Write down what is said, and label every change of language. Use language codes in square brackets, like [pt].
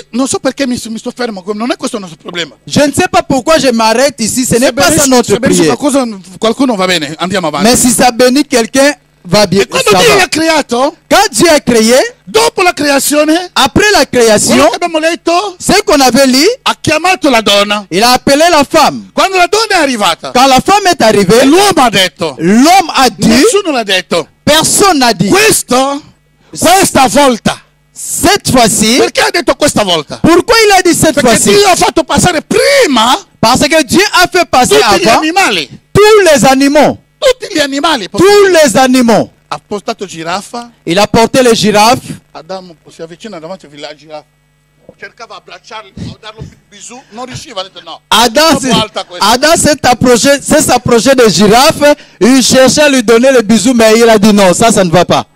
[it] Non so perché mi sto fermo, non è questo il nostro problema. [fr] Je ne sais pas pourquoi je m'arrête ici, ce n'est pas ça notre prière. [it] Qualcuno va bene, andiamo avanti. [fr] Mais si ça bénit quelqu'un, va bien. [it] Quando Dio l'ha creato, [fr] quand Dieu a créé, [it] dopo la creazione, [fr] après la création, [it] abbiamo letto, [fr] ce qu'on avait lu, [it] ha chiamato la donna. [fr] Il a appelé la femme. [it] Quando la donna è arrivata, [fr] quand la femme est arrivée, [it] l'uomo ha detto, [fr] l'homme a dit, [it] nessuno l'ha detto, [fr] personne n'a dit, [it] questa volta. [fr] Cette fois-ci, [it] perché ha detto questa volta? [fr] Pourquoi il a dit cette fois-ci? [it] Perché Dio ha fatto passare prima, [fr] parce que Dieu a fait passer [it] tutti gli [fr] avant [it] animali. [fr] Tous les animaux. [it] Tutti gli animali. [fr] Tous les animaux. [it] Ha portato giraffa. [fr] Il a porté les girafes. [it] Adamo si avvicina davanti alla giraffa. Cercava abbracciarlo, darlo bisou, non riusciva, ha detto no. [fr] Adam s'est approché des girafes, il cherchait à lui donner le bisou, mais il a dit non, ça ne va pas.